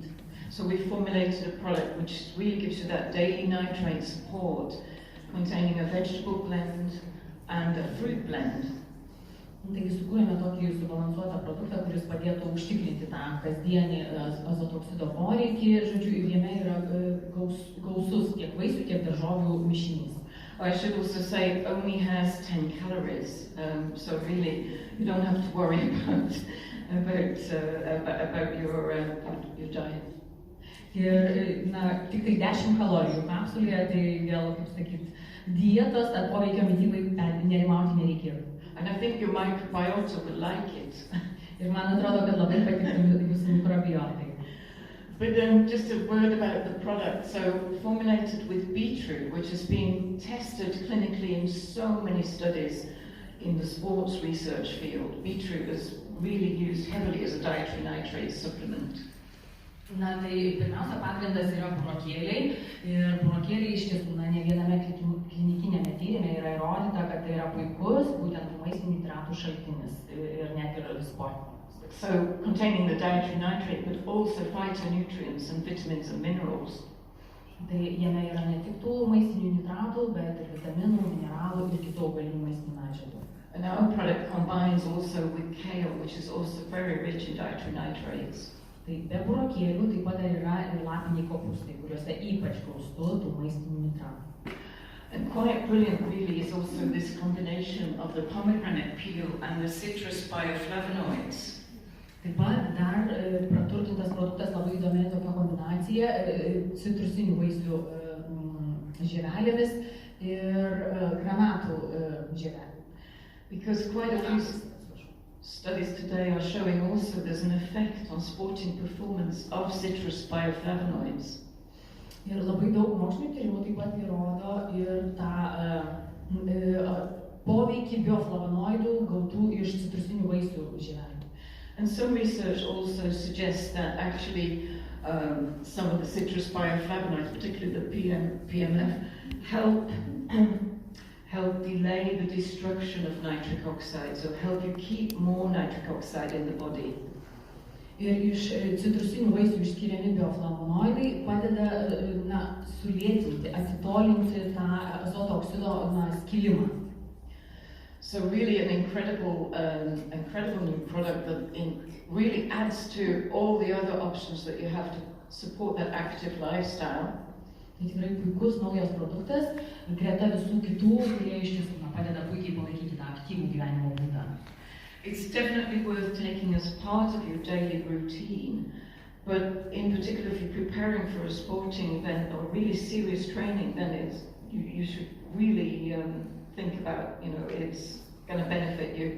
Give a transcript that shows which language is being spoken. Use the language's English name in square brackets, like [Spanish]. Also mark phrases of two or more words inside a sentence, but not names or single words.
[English] So we formulated a product which really gives you that daily nitrate support, containing a vegetable blend and a fruit blend. [Lithuanian] Taigi sukūrėme tokį subalansuotą produktą, kuris padėtų užtikrinti tą kasdienį azoto oksido poreikį, žodžiu, ir jame yra gausus tiek vaisių, tiek daržovių mišinys. [English] I should also say it only has 10 calories, so really you don't have to worry about your diet. [Lithuanian] Ir, tik tai 10 kalorijų kapsulėje, tai vėl, kaip sakyt, dietos ar poveikio mitybai nerimauti nereikėtų. [English] And I think your microbiota will like it. [Lithuanian] Ir man atrodo, kad labai patiktų jūsų mikrobiotai. [English] But just a word about the product. So formulated with beetroot, which has been tested clinically in so many studies in the sports research field. Beetroot is really used heavily as a dietary nitrate supplement. [Lithuanian] Na, tai pirmiausia pagrindas yra burokėliai ir burokėliai iš tiesų, ne viename klinikinėme tyrime yra įrodyta, kad tai yra puikus būtent maistinių nitratų šaltinis ir net ir sportininkams. [English] So containing the dietary nitrate, but also phytonutrients and vitamins and minerals. [Lithuanian] Tai jame yra ne tik tų maistinių nitratų, bet ir vitaminų, mineralų ir kitų augalinių maistinių medžiagų. [English] And our product combines also with kale, which is also very rich in dietary nitrates. [Lithuanian] Tai be burokėlių taip pat yra ir lapiniai kopūstai, kuriuose ypač gausu tų maistinių nitratų. [English] And quite brilliant really is also this combination of the pomegranate peel and the citrus bioflavonoids. [Lithuanian] Taip pat dar praturtintas produktas labai įdomi tokia kombinacija citrusinių vaisių žievelėmis ir granatų žievelėmis. [English] Because quite a few studies today are showing also there's an effect on sporting performance of citrus bioflavonoids. [Lithuanian] Ir labai daug mokslinių tyrimų taip pat įrodo ir tą poveikį bioflavonoidų gautų iš citrusinių vaisių žievelėmis. [English] And some research also suggests that actually some of the citrus bioflavonoids, particularly the PMF, help delay the destruction of nitric oxide, so help you keep more nitric oxide in the body. [Lithuanian] Ir iš citrusinių vaisių išskiriami bioflavonoidai padeda sulėtinti, atitolinti tą azoto oksido skilimą. [English] So really an incredible new product that really adds to all the other options that you have to support that active lifestyle. [Lithuanian] Tai tikrai puikus naujas produktas, greta visų kitų, kurie iš tiesų padeda puikiai palaikyti tą aktyvų gyvenimo būdą. [English] It's definitely worth taking as part of your daily routine, but in particular if you're preparing for a sporting event or really serious training, then you should really think about, it's going to benefit you.